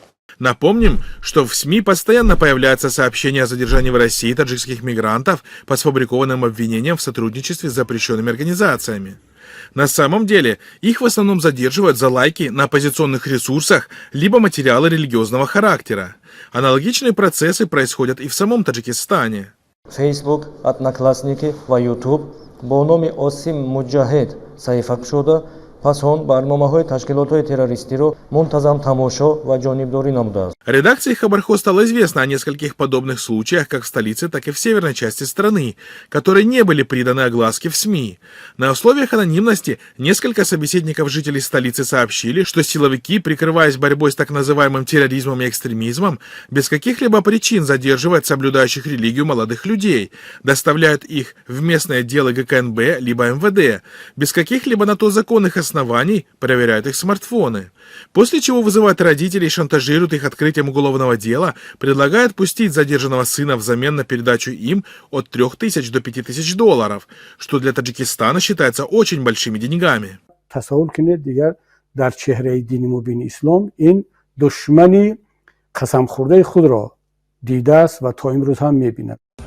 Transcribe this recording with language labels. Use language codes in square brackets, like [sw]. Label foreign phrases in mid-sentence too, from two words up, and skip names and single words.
[ru] Напомним, что в СМИ постоянно появляются сообщения о задержании в России таджикских мигрантов по сфабрикованным обвинениям в сотрудничестве с запрещенными организациями. На самом деле, их в основном задерживают за лайки на оппозиционных ресурсах либо материалы религиозного характера. Аналогичные процессы происходят и в самом Таджикистане. Facebook, [tg] Одноклассники ва YouTube бо номи Осим Муджахед саҳифа шуда, пас он барномаҳои ташкилотҳои террористиро мунтазам тамошо ва ҷонибдорӣ намудааст. [ru] Редакции Хабархо стало известно о нескольких подобных случаях как в столице, так и в северной части страны, которые не были приданы огласке в СМИ. На условиях анонимности несколько собеседников жителей столицы сообщили, что силовики, прикрываясь борьбой с так называемым терроризмом и экстремизмом, без каких-либо причин задерживают соблюдающих религию молодых людей, доставляют их в местные отделы ГКНБ либо МВД, без каких-либо на то законных оснований проверяют их смартфоны. После чего вызывают родителей, шантажируют их открытием уголовного дела, предлагают пустить задержанного сына взамен на передачу им от $3000 до $5000, что для Таджикистана считается очень большими деньгами. [fa] تصور کنید دیگر در چهره دین مبین اسلام این دشمنی قسم خورده خود را دیده است و تا امروز هم می‌بیند.